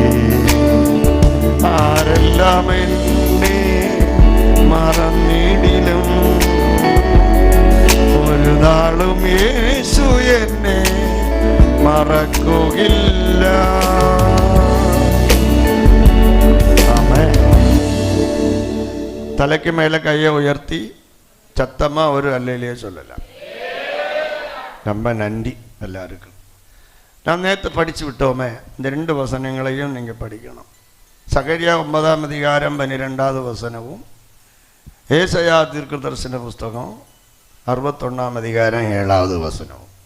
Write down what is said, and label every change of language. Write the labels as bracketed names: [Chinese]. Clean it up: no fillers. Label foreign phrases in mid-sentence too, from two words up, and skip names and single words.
[Malayalam] ആരെല്ലാം എന്നെ മറന്നിടിലും ഒരു നാളും യേശു എന്നെ മറക്കുകയില്ല. ആമേൻ. തലയ്ക്ക് മേലെ കയ്യെ ഉയർത്തി [Tamil] சத்தமா ஒரு அல்லையிலேயே சொல்லலாம். ரொம்ப நன்றி எல்லாருக்கும். நான் நேற்று படித்து விட்டோமே, இந்த 2 வசனங்களையும் நீங்கள் படிக்கணும். சகரியா 9ஆம் அதிகாரம் 12வது வசனமும், ஏசாயா தீர்க்கதரிசன புஸ்தகம் 61ஆம் அதிகாரம் 7வது வசனமும்.